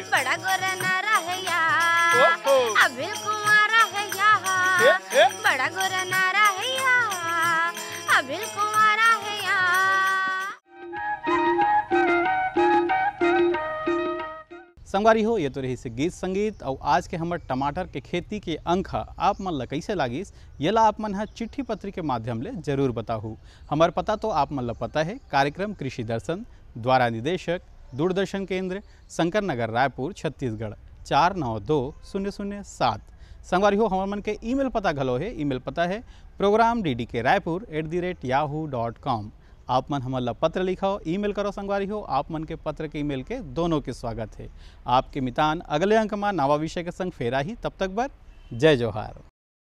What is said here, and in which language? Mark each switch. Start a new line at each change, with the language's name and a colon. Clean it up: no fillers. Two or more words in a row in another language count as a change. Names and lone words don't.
Chhattisgarhi: बड़ा गोरा नारा है यार, अभिल कुंवारा है यार, बड़ा गोरा नारा है यार, अभिल कुंवारा है यार। संगवारी हो ये तो रही से गीत संगीत और आज के हमर टमाटर के खेती के अंक आप मन ला कैसे लागिस येला आप मन चिट्ठी पत्री के माध्यम ले जरूर बताहू। हमार पता तो आप मन ला पता है, कार्यक्रम कृषि दर्शन, द्वारा निदेशक, दूरदर्शन केंद्र, शंकर नगर, रायपुर, छत्तीसगढ़ 492007। संगवारी हो हमार मन के ईमेल पता घलो है, ईमेल पता है program.ddk.raipur@yahoo.com। आप मन हमन ला पत्र लिखाओ, ईमेल करो संगवारी हो, आप मन के पत्र के ईमेल के दोनों के स्वागत है। आपके मितान अगले अंक में नवा विषय के संग फेरा ही, तब तक बर जय जोहार।